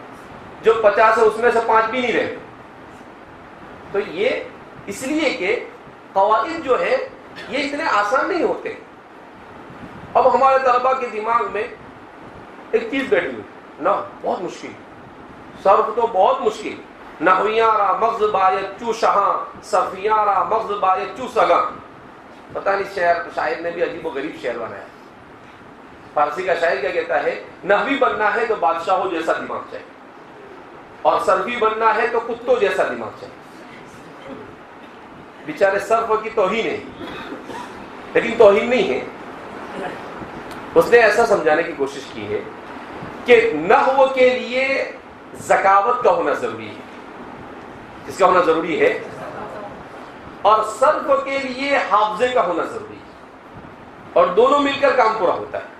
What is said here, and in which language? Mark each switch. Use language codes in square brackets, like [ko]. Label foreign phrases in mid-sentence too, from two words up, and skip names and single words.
[ur] جو 50 ہے اس میں سے 5 بھی نہیں رہے۔ تو یہ اس لیے کہ قواعد جو ہے یہ اتنے آسان نہیں ہوتے۔ اب ہمارے طلباء کے دماغ میں ایک چیز بیٹھی ہوئی نہ، بہت مشکل صرف تو بہت مشکل، [fa] نحویاں را مغز باید چو شہاں، صرفیاں را مغز باید چو سگاں۔ [ur] پتہ نہیں شاعر نے بھی عجیب و غریب شعر بنایا۔ فارسی کا شاعر کیا کہتا ہے؟ نحوی بننا ہے تو بادشاہوں جیسا دماغ چاہیے، اور صرفی بننا ہے تو کتوں جیسا دماغ چاہیے۔ بیچارے صرف کی توہین ہے، لیکن توہین نہیں ہے، اس نے ایسا سمجھانے کی کوشش کی ہے کہ نحو کے لیے ذکاوت کا ہونا ضروری ہے، اس کا ہونا ضروری ہے، اور صرف کے لیے حافظے کا ہونا ضروری ہے، اور دونوں مل کر کام پورا ہوتا ہے۔